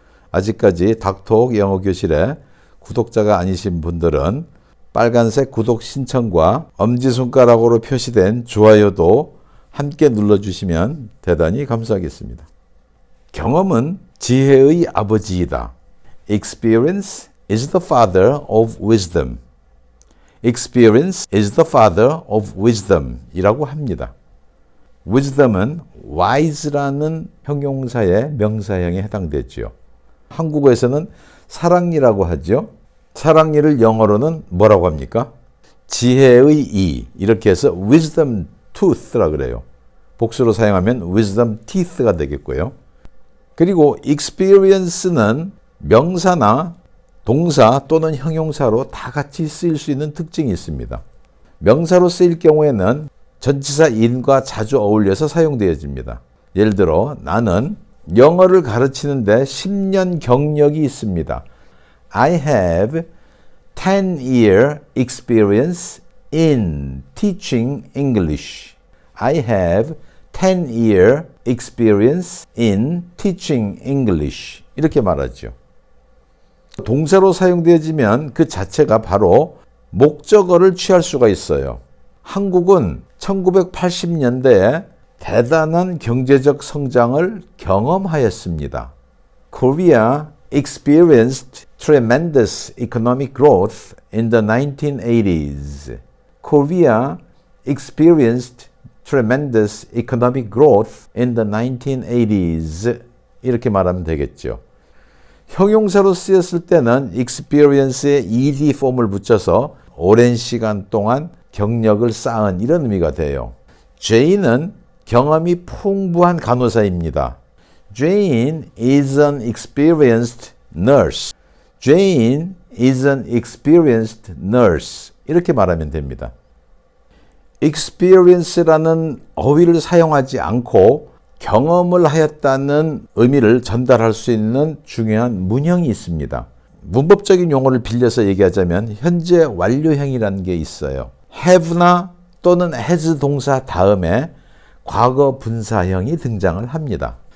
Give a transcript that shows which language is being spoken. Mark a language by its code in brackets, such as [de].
[ko] 아직까지 닥터옥 영어교실의 구독자가 아니신 분들은 빨간색 구독 신청과 엄지손가락으로 표시된 좋아요도 함께 눌러주시면 대단히 감사하겠습니다. 경험은 지혜의 아버지이다. [en] Experience is the father of wisdom. Experience is the father of wisdom [ko] 이라고 합니다. wisdom은 wise라는 형용사의 명사형에 해당되죠. 한국어에서는 사랑니라고 하죠. 사랑니를 영어로는 뭐라고 합니까? 지혜의 이 이렇게 해서 wisdom tooth라 그래요. 복수로 사용하면 wisdom teeth가 되겠고요. 그리고 experience는 명사나 동사 또는 형용사로 다 같이 쓰일 수 있는 특징이 있습니다. 명사로 쓰일 경우에는 전치사 in과 자주 어울려서 사용되어집니다. 예를 들어 나는 영어를 가르치는데 10년 경력이 있습니다. [en] I have 10-year experience in teaching English. I have 10-year experience in teaching English. [ko] 이렇게 말하죠. 동사로 사용되어지면 그 자체가 바로 목적어를 취할 수가 있어요. 한국은 1980년대에 대단한 경제적 성장을 경험하였습니다. [en] Korea experienced tremendous economic growth in the 1980s. Korea experienced tremendous economic growth in the 1980s. [ko] 이렇게 말하면 되겠죠. 형용사로 쓰였을 때는 experience에 ed 폼을 붙여서 오랜 시간 동안 경력을 쌓은 이런 의미가 돼요. Jane은 경험이 풍부한 간호사입니다. [en] Jane is an experienced nurse. Jane is an experienced nurse. [ko] 이렇게 말하면 됩니다. experience라는 어휘를 사용하지 않고 경험을 하였다는 의미를 전달할 수 있는 중요한 문형이 있습니다. 문법적인 용어를 빌려서 얘기하자면 현재 완료형이라는 게 있어요. have나 또는 has 동사 다음에 과거 분사형이 등장을 합니다.